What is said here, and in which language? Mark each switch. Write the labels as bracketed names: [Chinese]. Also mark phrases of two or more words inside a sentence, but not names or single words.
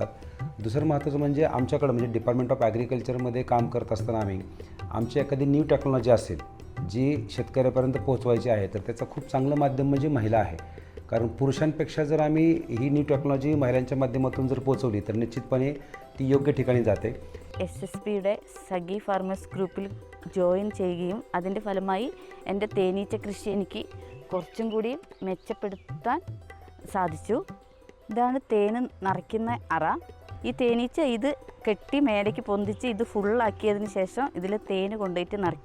[Marathi] दुसरं महत्त्वाचं म्हणजे आमच्याकडं म्हणजे [English] Department of Agricultureमध्ये [Marathi] काम करत असताना आमची एखादी [English] new technology [Marathi] असेल जी शेतकऱ्यापर्यंत पोहोचवायची आहे, तर त्याचं खूप चांगलं माध्यम म्हणजे महिला आहे. कारण पुरुषांपेक्षा जर आम्ही ही [English] new technology [Marathi] महिलांच्या माध्यमातून जर पोहोचवली तर निश्चितपणे ती योग्य ठिकाणी जाते. [Malayalam] SSPയുടെ സഖി [English] farmers groupൽ [Malayalam] ജോയിൻ ചെയ്യുകയും അതിൻ്റെ ഫലമായി എൻ്റെ തേനീച്ച കൃഷി എനിക്ക് കുറച്ചും കൂടി മെച്ചപ്പെടുത്താൻ സാധിച്ചു. ഇതാണ് തേന് നിറയ്ക്കുന്ന അറ. ഈ തേനീച്ച ഇത് കെട്ടി മേലേക്ക് പൊന്തിച്ച് ഇത് ഫുള്ളാക്കിയതിന് ശേഷം ഇതിൽ തേന് കൊണ്ടുപോയിട്ട് നിറയ്ക്കും.